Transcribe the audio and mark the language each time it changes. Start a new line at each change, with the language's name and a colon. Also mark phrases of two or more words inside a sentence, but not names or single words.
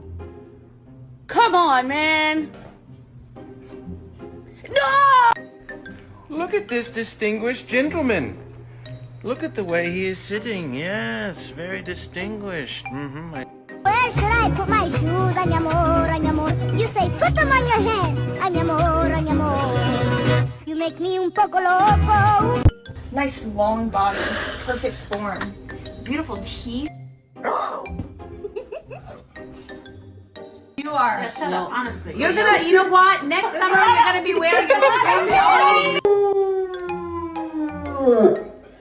English: Come on, man! No! Look at this distinguished gentleman. Look at the way he is sitting. Yes, very distinguished. Where should I put my shoes?
Spanish: Ay, mi amor, ay, mi amor.
English: You say, put them on your head.
Spanish: Ay, mi amor, ay, mi amor.
English: You make me
Spanish: un poco loco.
English: Nice long body, perfect form, beautiful teeth. You are. Yeah, shut up, honestly. You're gonna, you know what? Next summer you're gonna be wearing your